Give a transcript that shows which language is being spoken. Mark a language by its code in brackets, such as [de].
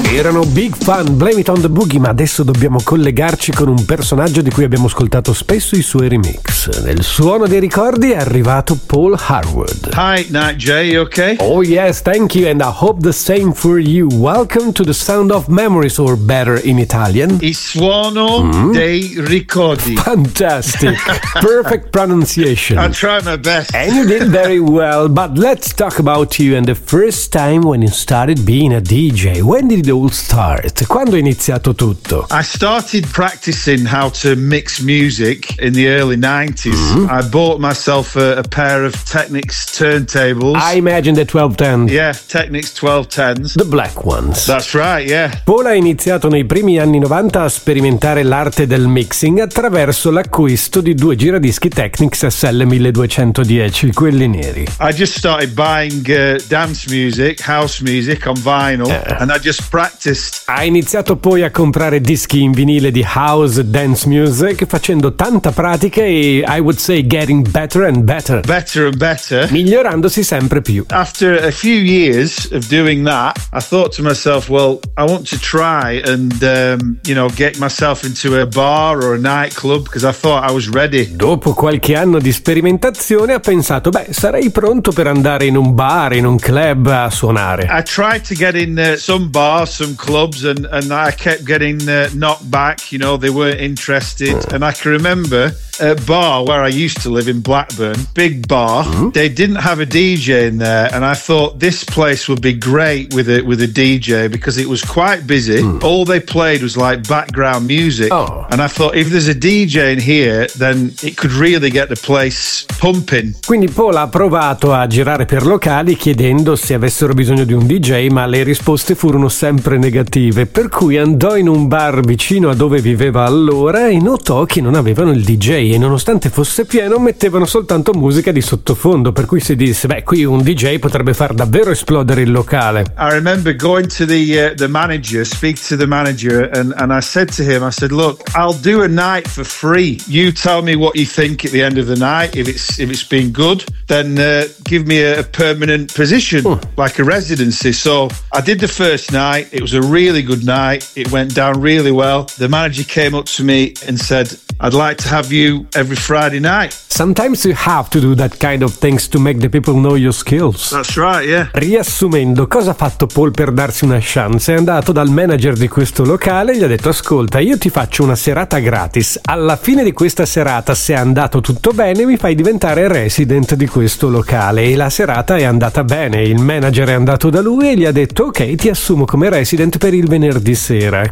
[it] Erano big fan, Blame It on the Boogie, ma adesso dobbiamo collegarci con un personaggio di cui abbiamo ascoltato spesso i suoi remix. Nel suono dei ricordi è arrivato Paul Harwood. [en] Hi, Night Jay, you okay? Oh yes, thank you, and I hope the same for you. Welcome to the Sound of Memories, or better in Italian. [it] Il suono dei ricordi. [en] Fantastic, perfect pronunciation. I'll try my best. And you did very well, but let's talk about you and the first time when you started being a DJ. When did it all start? [it] Quando è iniziato tutto? [en] I started practicing how to mix music in the early 90s. Mm-hmm. I bought myself a pair of Technics turntables. I imagine the 1210. Yeah, Technics 1210s. The black ones. That's right, yeah. [it] Paul ha iniziato nei primi anni 90 a sperimentare l'arte del mixing attraverso l'acquisto di due giradischi Technics SL1210, quelli neri. [en] I just started buying dance music, house music on vinyl. And I just practiced. [it] Ha iniziato poi a comprare dischi in vinile di house dance music, facendo tanta pratica e, [en] I would say, getting better and better. Better and better. [it] Migliorandosi sempre più. [en] After a few years of doing that, I thought to myself, well, I want to try and, you know, get myself into a bar or a nightclub, because I thought I was ready. [it] Dopo qualche anno di sperimentazione, ha pensato, beh, sarei pronto per andare in un bar, in un club a suonare. [en] I tried to get in some bars, some clubs, and I kept getting knocked back, you know, they weren't interested. And I can remember a bar where I used to live in Blackburn, big bar. Mm-hmm. They didn't have a DJ in there, and I thought this place would be great with a DJ, because it was quite busy. Mm. All they played was like background music. Oh. And I thought, if there's a DJ in here, then it could really get the place pumping. [it] Quindi Paul ha provato a girare per locali chiedendo se avessero bisogno di un DJ, ma le risposte furono sempre negative, per cui andò in un bar vicino a dove viveva allora e notò che non avevano il DJ. E nonostante fosse pieno, mettevano soltanto musica di sottofondo, per cui si disse, beh, qui un DJ potrebbe far davvero esplodere il locale. [en] I remember going to the manager, speak to the manager, and I said to him, I said, look, I'll do a night for free, you tell me what you think at the end of the night, if it's been good, then give me a permanent position, like a residency. So I did the first night, it was a really good night, it went down really well. The manager came up to me and said, I'd like to have you every Friday night. Sometimes you have to do that kind of things to make the people know your skills. That's right, yeah. [it] Riassumendo, cosa ha fatto Paul per darsi una chance? È andato dal manager di questo locale e gli ha detto, ascolta, io ti faccio una serata gratis. Alla fine di questa serata, se è andato tutto bene, mi fai diventare resident di questo locale. E la serata è andata bene. Il manager è andato da lui e gli ha detto, ok, ti assumo come resident per il venerdì sera.